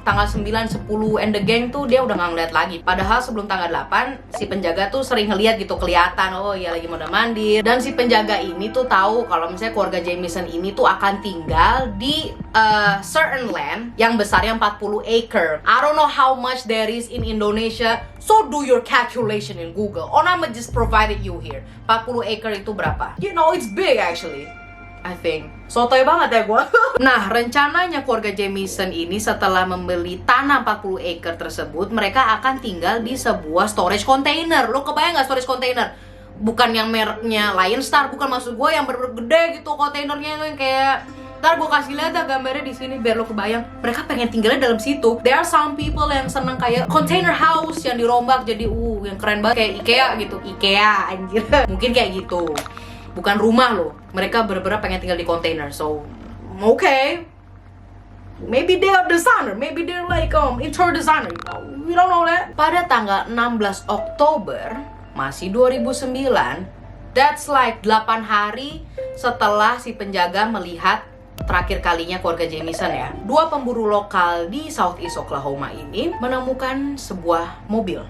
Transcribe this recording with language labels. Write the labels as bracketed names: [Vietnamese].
[Indonesian] Tanggal 9, 10 [English] and the gang [Indonesian] tuh dia udah nggak ngeliat lagi. Padahal sebelum tanggal 8 si penjaga tuh sering ngeliat gitu, kelihatan oh ya lagi mondar mandir. Dan si penjaga ini tuh tahu kalau misalnya keluarga Jamison ini tuh akan tinggal di certain land yang besarnya 40 acre. [English] I don't know how much there is in Indonesia, so do your calculation in Google. Or I'ma just provided you here. [Indonesian] 40 acre itu berapa? [English] You know, it's big actually, I think. [Indonesian] Sotoy banget ya gue. Nah, rencananya keluarga Jamison ini setelah membeli tanah 40 acre tersebut, mereka akan tinggal di sebuah storage container. Lo kebayang gak storage container? Bukan yang mereknya Lion Star, bukan, maksud gue yang bener-bener gede gitu kontainernya, itu yang kayak, ntar gue kasih lihat ya gambarnya di sini biar lo kebayang. Mereka pengen tinggalnya dalam situ. [English] There are some people [Indonesian] yang seneng kayak container house yang dirombak jadi yang keren banget kayak IKEA gitu. IKEA anjir. Mungkin kayak gitu. Bukan rumah loh. Mereka bener-bener pengen tinggal di container. [English] So, okay. Maybe they are designer. Maybe they're like interior designer. We don't know that. [Indonesian] Pada tanggal 16 Oktober, masih 2009, [English] that's like [Indonesian] 8 hari setelah si penjaga melihat terakhir kalinya keluarga Jamison ya. 2 pemburu lokal di Southeast Oklahoma ini menemukan sebuah mobil.